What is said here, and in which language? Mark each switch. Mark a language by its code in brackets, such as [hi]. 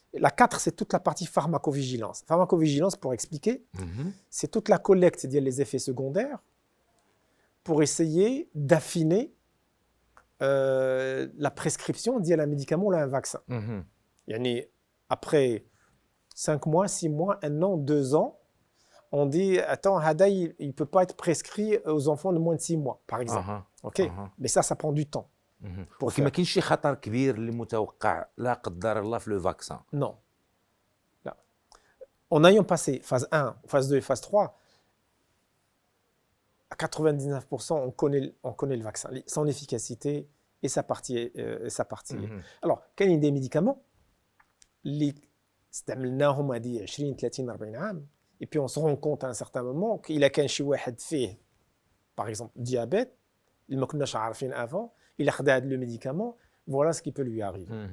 [fr] La 4, c'est toute la partie pharmacovigilance. Pharmacovigilance, pour expliquer, c'est toute la collecte des effets secondaires pour essayer d'affiner la prescription d'un médicament ou d'un vaccin. Yani, après 5 mois, 6 mois, 1 an, 2 ans, on dit, attends, Hada, il ne peut pas être prescrit aux enfants de moins de 6 mois, par exemple. Ok. Mais ça prend du temps. [ar] ولكن ما كاينش شي خطر كبير اللي متوقع لا قدر الله في لو فاكسان. [fr] Non. Là. En ayant passé phase 1, phase 2 et phase 3, à 99%, on connaît le vaccin, son efficacité et sa partie. Alors, il y a des médicaments [ar] اللي استعملناهم هذه 20 30 40 عام [fr] et puis on se rend compte à un certain moment qu'il a [ar] كان شي واحد فيه [fr] par exemple diabète [ar] اللي ما كناش عارفين [fr] avant, il a [ar] خدا هذا [fr] le médicament, voilà ce qui peut lui arriver.